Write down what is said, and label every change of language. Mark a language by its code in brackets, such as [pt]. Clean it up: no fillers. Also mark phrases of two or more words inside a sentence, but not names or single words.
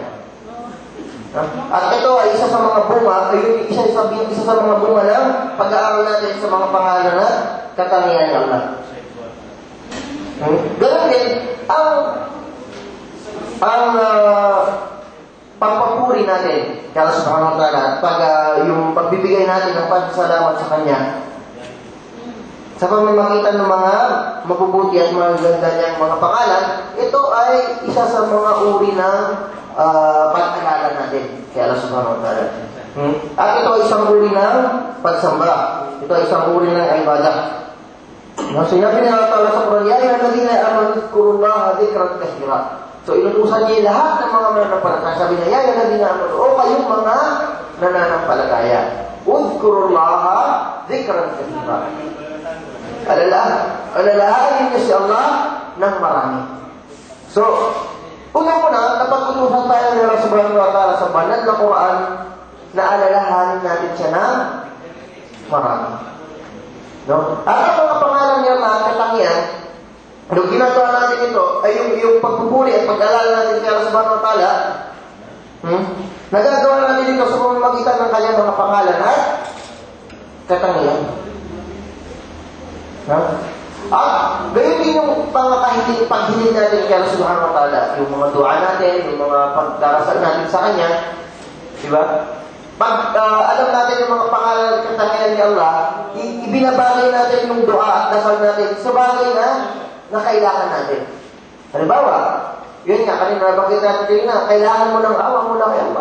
[tl] At ito ay isa sa mga bunga, isa sa mga bunga ng pag-aaral natin sa mga pangalan at katangian ng Allah. Ganun din, ang pagpapuri natin kaya [ar] سبحانه وتعالى [tl] pag yung pagbibigay natin ng pagsalamat sa Kanya sa pamamagitan ng mga mabubuti at magaganda niyang mga pangalan, ito ay isa sa mga uri ng pag-alala natin kay Allah [ar] سبحانه وتعالى. [tl] At ito ay isang uri ng pagsamba. Ito ay isang uri ng ibadah. Sinabi ni Allah Ta'ala sa Quran, [ar] يا أيها الذين آمنوا اذكروا الله ذكرا كثيرا. [tl] So inutusan niya lahat ng mga mananampalataya. Sabi niya, [ar] يا أيها الذين آمنوا, [tl] o kayong mga nananampalataya. [ar] اذكروا الله ذكرا كثيرا. [tl] Alalahanin niyo si Allah ng marami. So, unang-una, napag-utusan tayo ng Allah [ar] سبحانه وتعالى [tl] sa banal na Quran na alalahanin natin siya ng marami. No? At ang mga pangalan niya na katangian, nung ginagawa natin ito, ay yung pagpupuri at pag-alala natin kay Allah [ar] سبحانه وتعالى, [tl] nagagawa natin ito sa pamamagitan ng kanyang mga pangalan at katangian. At gayon din yung paghiling natin kay Allah [ar] سبحانه وتعالى, [tl] yung mga dua natin, yung mga pagdarasal natin sa Kanya, di ba? Pag alam natin yung mga pangalan at katangian ni Allah, ibinabagay natin yung dua at dasal natin sa bagay na kailangan natin. Halimbawa, yun nga, kanina nabanggit natin din na, kailangan mo ng awa mula kay Allah.